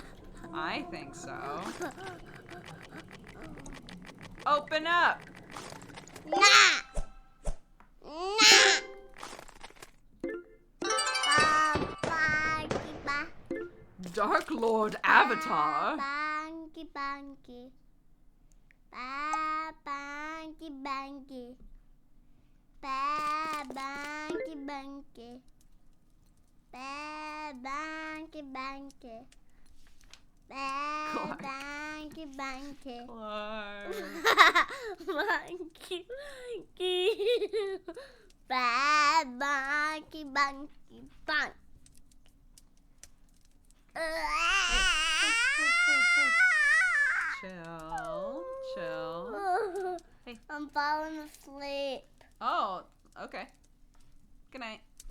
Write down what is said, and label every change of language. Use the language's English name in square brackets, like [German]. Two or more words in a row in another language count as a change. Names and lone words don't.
[English] I think so. Open up! Nah. Dark Lord Avatar? Banky banky. Banky banky. Banky banky. Banky banky. Banky banky. Clark. Banky banky. Banky banky bank. Chill. Hey. I'm falling asleep. Oh, okay. Good night.